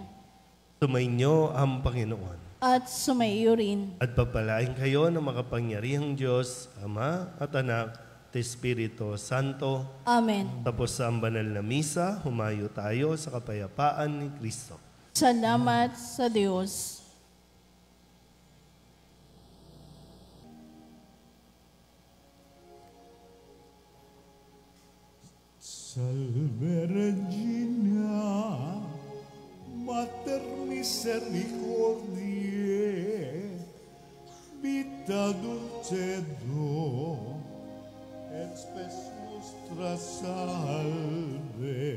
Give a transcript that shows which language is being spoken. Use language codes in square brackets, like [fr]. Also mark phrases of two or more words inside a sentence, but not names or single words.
[tl] Sumainyo ang Panginoon. At sumaiyo rin. At pagpalain kayo ng makapangyarihang Diyos, Ama at Anak, at Espiritu Santo. Amen. Tapos sa ang banal na misa, humayo tayo sa kapayapaan ni Kristo. Salamat sa Diyos. [la] Salve Regina, Mater Misericordiae, vita dulcedo, et spes nostra salve.